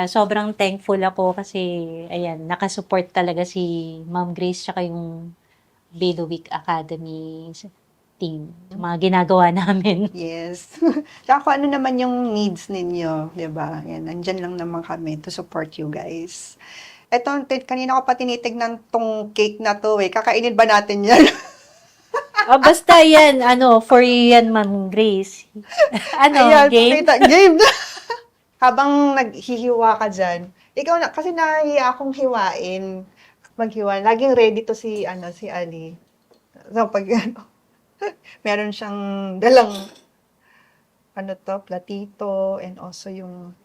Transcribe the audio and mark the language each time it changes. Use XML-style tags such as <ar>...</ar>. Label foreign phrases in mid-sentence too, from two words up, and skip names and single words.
<tl>Kaya sobrang thankful ako kasi, ayan, nakasupport talaga si Ma'am Grace tsaka yung Bailey Academy team. Sa mga ginagawa namin. Yes. Tsaka kung ano naman yung needs ninyo, di ba? Yan, nandyan lang naman kami</tl> <en>to support you guys.</en> <tl>Eto, kanina ko pa tinitignan tong cake na to eh. Kakainin ba natin yan? Basta yan,</tl> <en>for you</en> <tl>yan, Ma'am Grace. Ayan, Game? game na. Habang naghihiwa ka dyan, ikaw na, kasi nahihiya akong hiwain. Maghiwa. Laging</tl> <en>ready to</en> <tl>si Ali. So, pag, meron siyang dalang, platito,</tl> <en>and also</en> <tl>yung,</tl>